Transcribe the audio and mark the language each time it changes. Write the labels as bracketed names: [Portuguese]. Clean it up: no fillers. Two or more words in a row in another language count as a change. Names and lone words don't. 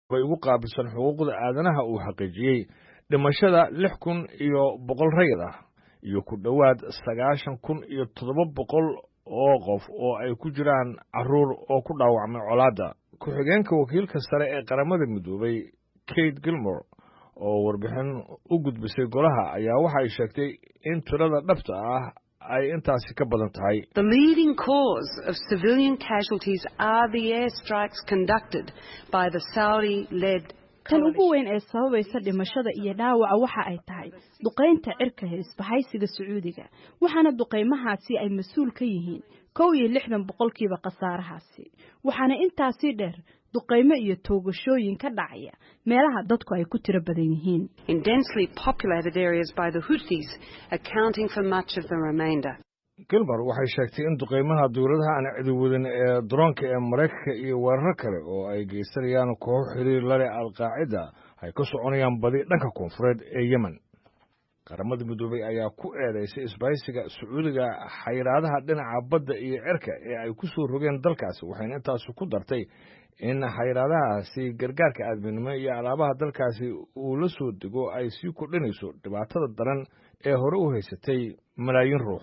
[Somali] bay ugu qaabilsan xuquuqda aadanaha uu xaqiijiyey dhimashada 6,100 rayid ah iyo ku dhowaad 9,700 oo qof oo ay ku jiraan carruur oo ku dhaawacmay colaadda. Ku-xigeenka wakiilka sare ee qaramada midoobay Kate Gilmore oo warbixin u gudbisay golaha ayaa waxa ay sheegtay in tirada dhabta ah ay intaasi ka badan tahay. [English] The leading cause of civilian casualties are the airstrikes conducted by the Saudi-led [Somali] tan ugu weyn ee sababaysa dhimashada iyo dhaawaca waxa ay tahay duqeynta cirka ee isbahaysiga Sacuudiga waxaana duqeymahaasi ay mas'uul ka yihiin 61% qasaarahaasi waxaana intaasi dheer duqeymo iyo toogashooyin ka dhacaya meelaha dadku ay ku tiro badan yihiin [English] in densely populated areas by the Houthis accounting for much of the remainder. [Somali] Gilmore waxay sheegtay in duqeymaha dawladaha aan ciidawadan ee droonka ee Mareykanka iyo weerar kale oo ay geysanayaan koox xiriir la leh Al-Qaacida ay ka soconayaan badi dhanka koonfureed ee Yemen. Qaramada midoobay ayaa ku eedeysay isbahaysiga Sacuudiga xayiraadaha dhinaca badda iyo cirka ee ay ku soo rogeen dalkaasi waxayna intaas ku dartay in xayiraadahaasi gargaarka aadminimo iyo alaabaha dalkaasi uu la soo dego ay sii kordhinayso dhibaatada daran ee hore u haysatay malaayiin ruux.